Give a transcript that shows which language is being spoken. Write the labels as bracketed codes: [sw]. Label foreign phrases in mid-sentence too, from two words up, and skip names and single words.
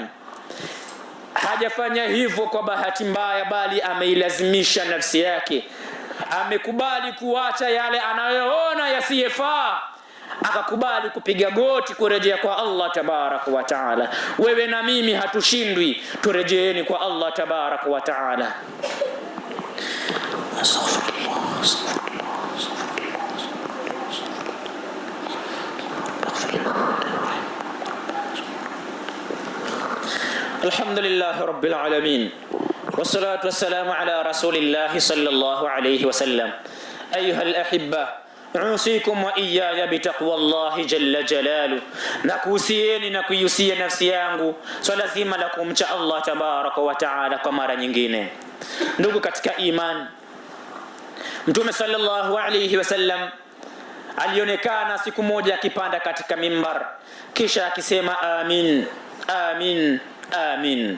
[sw] Hajafanya hivyo kwa bahati mbaya, bali ameilazimisha nafsi yake, amekubali kuacha yale anayoona yasiyefaa, akakubali kupiga goti kurejea kwa Allah [ar] تبارك وتعالى. [sw] Wewe na mimi hatushindwi, turejeeni kwa Allah [ar] تبارك وتعالى. الحمد لله رب العالمين، والصلاة والسلام على رسول الله صلى الله عليه وسلم. أيها الأحبة، أوصيكم وإياي بتقوى الله جل جلاله. [sw] Nakuhusieni na kuihusia nafsi yangu swala zima la kumcha Allah [ar] تبارك وتعالى [sw] kwa mara nyingine. Ndugu katika imani, Mtume [ar] صلى الله عليه وسلم [sw] alionekana siku moja akipanda katika mimbar, kisha akisema amin, amin, amin.